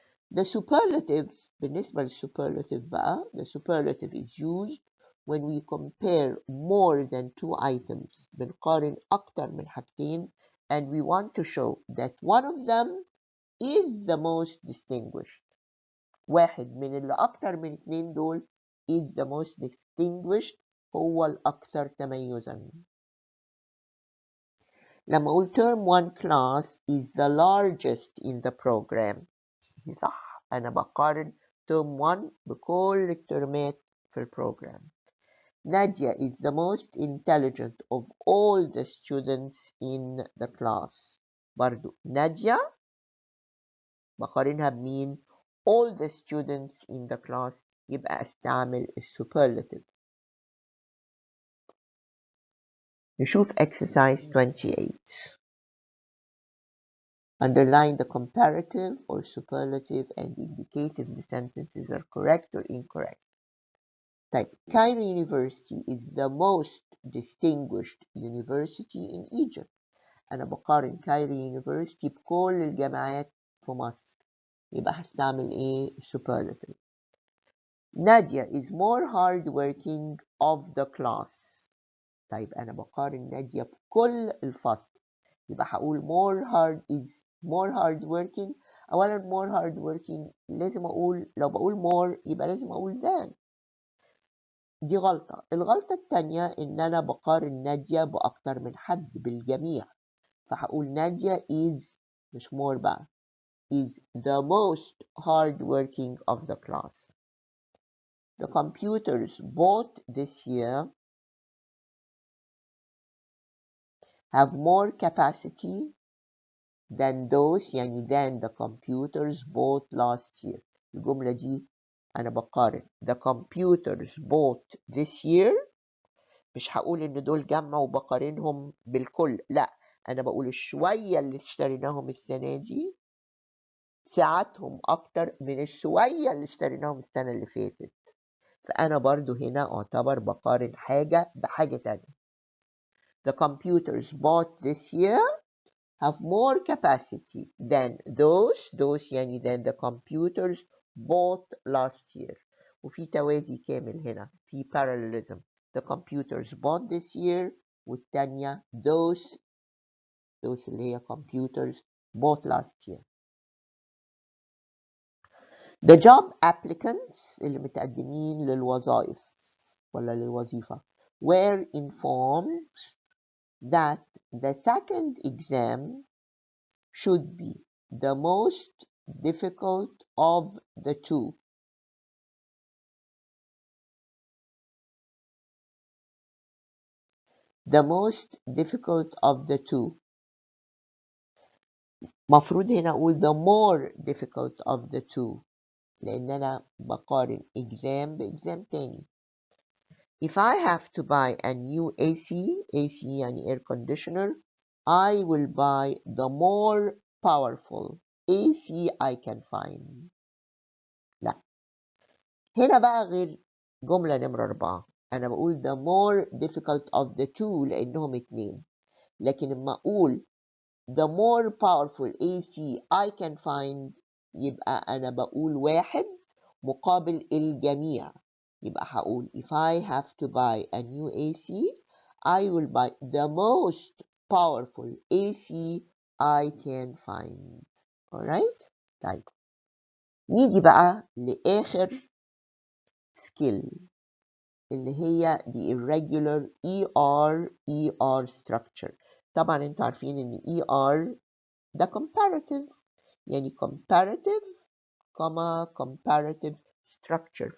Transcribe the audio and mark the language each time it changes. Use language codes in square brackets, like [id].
[en] The superlative [ar] بالنسبة للsuperlative بقى, [en] the superlative is used when we compare more than two items. [ar] بنقارن أكتر من حاجتين [en] and we want to show that one of them is the most distinguished. [ar] واحد من اللي أكتر من اتنين دول [en] is the most distinguished, [ar] هو الأكثر تميزاً. لما أقول [en] term 1 class is the largest in the program. [ar] صح. أنا بقارن term 1 بكل الترمات في البروجرام. [en] Nadia is the most intelligent of all the students in the class. [ar] برضو نادية بقارنها بمين؟ [en] all the students in the class. [ar] يبقى استعمل السوبرلاتيف. نشوف exercise 28. [en] Underline the comparative or superlative and indicate if the sentences are correct or incorrect. Type Cairo University is the most distinguished university in Egypt. [ar] أنا بقارن Cairo University بكل الجامعات في مصر. يبقى هستعمل إيه؟ superlative. [en] Nadia is more hardworking of the class. [ar] طيب أنا بقارن نادية بكل الفصل. يبقى هقول [en] more hardworking. [ar] أولا [en] more hardworking [ar] لازم أقول, لو بقول more يبقى لازم أقول than. دي غلطة. الغلطة التانية إن أنا بقارن نادية بأكتر من حد بالجميع. فهقول نادية [en] is [ar] مش [en] more بقى is the most hardworking of the class. The computers bought this year have more capacity than those [ar] يعني [en] than the computers bought last year. [ar] الجملة دي أنا بقارن [en] the computers bought this year. [ar] مش هقول إن دول جمع وبقارنهم بالكل. لا, أنا بقول الشوية اللي اشتريناهم السنة دي ساعتهم أكتر من الشوية اللي اشتريناهم السنة اللي فاتت. فأنا برضو هنا أعتبر بقارن حاجة بحاجة تانية. [en] The computers bought this year have more capacity than those [ar] يعني [en] than the computers bought last year. [ar] وفي توازي كامل هنا، في parallelism. [en] The computers bought this year [ar] والتانية [en] those [ar] اللي هي [en] computers bought last year. The job applicants [ar] اللي متقدمين للوظائف ولا للوظيفة [en] were informed that the second exam should be the most difficult of the two. The most difficult of the two. [ar] مفروض هنا أقول [en] the more difficult of the two [ar] لأن أنا بقارن exam بإكزام تاني. [en] If I have to buy a new AC [ar] يعني [en] air conditioner, I will buy the more powerful AC I can find. [ar] لا، هنا بقى غير جملة نمرة 4. أنا بقول [en] the more difficult of the two [ar] لأنهم اتنين، لكن لما أقول [en] the more powerful AC I can find [ar] يبقى أنا بقول واحد مقابل الجميع. يبقى هقول [en] if I have to buy a new AC I will buy the most powerful AC I can find. [ar] alright؟ طيب نيجي بقى لآخر skill اللي هي [en] the irregular ER structure. [ar] طبعا انتوا عارفين ان ER ده comparative يعني [en] comparative comparative structure.